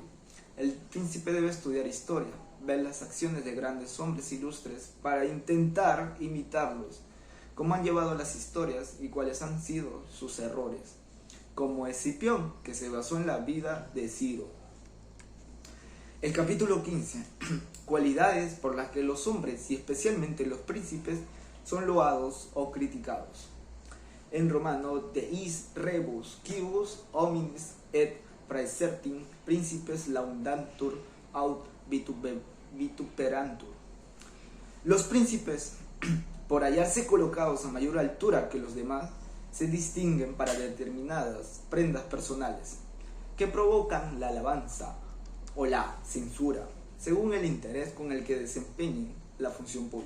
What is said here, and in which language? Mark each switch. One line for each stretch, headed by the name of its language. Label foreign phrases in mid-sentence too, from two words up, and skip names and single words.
Spanish: El príncipe debe estudiar historia, ver las acciones de grandes hombres ilustres para intentar imitarlos, cómo han llevado las historias y cuáles han sido sus errores, como Escipión, que se basó en la vida de Ciro. El capítulo 15. Cualidades por las que los hombres y especialmente los príncipes son loados o criticados. En romano,
Latin: deis rebus quibus homines et praesertim principes laudantur aut vituperantur.
Spanish: Los príncipes, por hallarse colocados a mayor altura que los demás, se distinguen para determinadas prendas personales que provocan la alabanza o la censura, según el interés con el que desempeñen la función pública.